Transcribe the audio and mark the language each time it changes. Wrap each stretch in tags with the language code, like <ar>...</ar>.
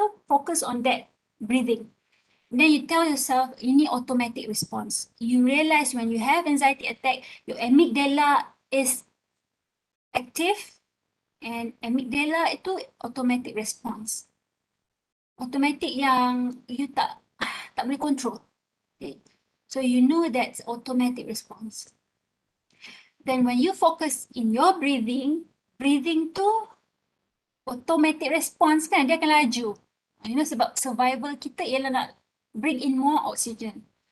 <en>focus on that breathing. Then you tell yourself,</en> <ms>ini</ms> <en>automatic response. You realize when you have anxiety attack, your amygdala is active, and amygdala itu automatic response.</en> <ms>Automatic yang you tak boleh control.</ms> <en>Okay. So you know that's automatic response. Then when you focus in your breathing tu automatic response kan,</en> <ms>dia akan laju. You know, sebab survival kita ialah nak</ms> <en>bring in more oxygen.</en>